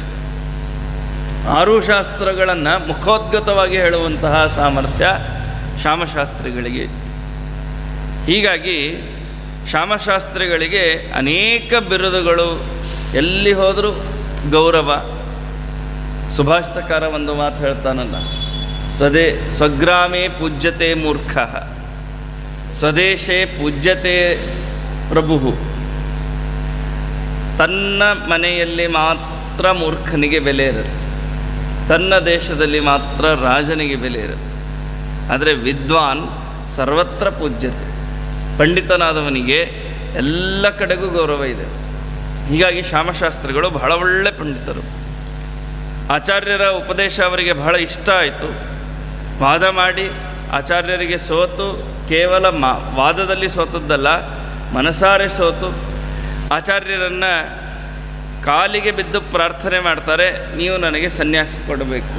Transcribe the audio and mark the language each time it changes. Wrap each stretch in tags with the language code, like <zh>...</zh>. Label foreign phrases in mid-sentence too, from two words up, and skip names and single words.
<kn>6 ಶಾಸ್ತ್ರಗಳನ್ನು ಮುಖೋದ್ಗತವಾಗಿ ಹೇಳುವಂತಹ ಸಾಮರ್ಥ್ಯ ಶ್ಯಾಮಶಾಸ್ತ್ರಿಗಳಿಗೆ ಇತ್ತು. ಹೀಗಾಗಿ ಶ್ಯಾಮಶಾಸ್ತ್ರಿಗಳಿಗೆ ಅನೇಕ ಬಿರುದುಗಳು, ಎಲ್ಲಿ ಹೋದರೂ ಗೌರವ. ಸುಭಾಷಿತಕಾರ ಒಂದು ಮಾತು ಹೇಳ್ತಾನಲ್ಲ,</kn> <sa>ಸ್ವಗ್ರಾಮೇ ಪೂಜ್ಯತೆ ಮೂರ್ಖ, ಸ್ವದೇಶೇ ಪೂಜ್ಯತೆ ಪ್ರಭು.</sa> <kn>ತನ್ನ ಮನೆಯಲ್ಲಿ ಮಾತ್ರ ಮೂರ್ಖನಿಗೆ ಬೆಲೆ ಇರುತ್ತೆ, ತನ್ನ ದೇಶದಲ್ಲಿ ಮಾತ್ರ ರಾಜನಿಗೆ ಬೆಲೆ ಇರುತ್ತೆ.</kn> <sa>ಆದರೆ ವಿದ್ವಾನ್ ಸರ್ವತ್ರ ಪೂಜ್ಯತೆ,</sa> <kn>ಪಂಡಿತನಾದವನಿಗೆ ಎಲ್ಲ ಕಡೆಗೂ ಗೌರವ ಇದೆ. ಹೀಗಾಗಿ ಶ್ಯಾಮಶಾಸ್ತ್ರಿಗಳು ಬಹಳ ಒಳ್ಳೆ ಪಂಡಿತರು. ಆಚಾರ್ಯರ ಉಪದೇಶ ಅವರಿಗೆ ಬಹಳ ಇಷ್ಟ ಆಯಿತು. ವಾದ ಮಾಡಿ ಆಚಾರ್ಯರಿಗೆ ಸೋತು, ಕೇವಲ ವಾದದಲ್ಲಿ ಸೋತದ್ದಲ್ಲ, ಮನಸಾರೆ ಸೋತು ಆಚಾರ್ಯರನ್ನು ಕಾಲಿಗೆ ಬಿದ್ದು ಪ್ರಾರ್ಥನೆ ಮಾಡ್ತಾರೆ, ನೀವು ನನಗೆ ಸನ್ಯಾಸ ಕೊಡಬೇಕು.</kn>